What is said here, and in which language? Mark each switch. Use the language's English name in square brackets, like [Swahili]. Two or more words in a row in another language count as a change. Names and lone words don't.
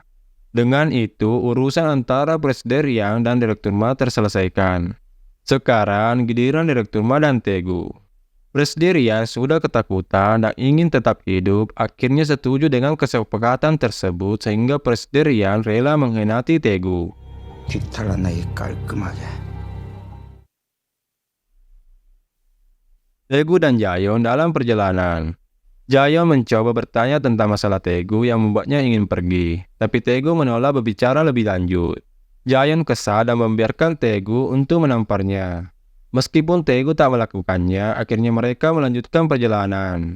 [Indonesian] Dengan itu, urusan antara Presidir Yang dan Direktur Ma terselesaikan. Sekarang giliran Direktur Ma dan Taegu. Presidir Yang sudah ketakutan dan ingin tetap hidup, akhirnya setuju dengan kesepakatan tersebut sehingga Presidir Yang rela mengkhianati Taegu. [Korean] 뒤탈났나 이 깔끔하게. [Indonesian] Taegu dan Jayon dalam perjalanan. Jayon mencoba bertanya tentang masalah Taegu yang membuatnya ingin pergi, tapi Taegu menolak berbicara lebih lanjut. Jayon kesal dan membiarkan Taegu untuk menamparnya. Meskipun Taegu tak melakukannya, akhirnya mereka melanjutkan perjalanan.